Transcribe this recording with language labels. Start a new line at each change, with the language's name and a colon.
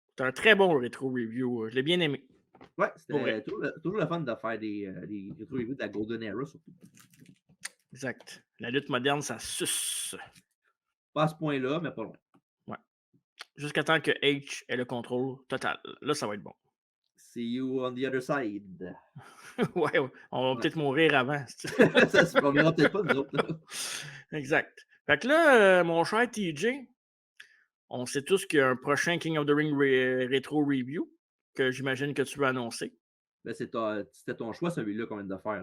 French: C'est un très bon rétro review. Je l'ai bien aimé. Ouais, Pour c'était vrai. toujours le fun de faire des rétro reviews de la Golden Era, surtout. Exact. La lutte moderne, ça suce. Pas à ce point-là, mais pas loin. Ouais. Jusqu'à temps que H ait le contrôle total. Là, ça va être bon.
English: See you on the other side.
French: Ouais, on va Ouais. peut-être mourir avant. Ça se verra peut-être pas, nous autres. Là. Exact. Fait que là, mon cher TJ, on sait tous qu'il y a un prochain King of the Ring rétro review que j'imagine que tu veux annoncer. Ben, c'était ton choix, celui-là, qu'on vient de faire.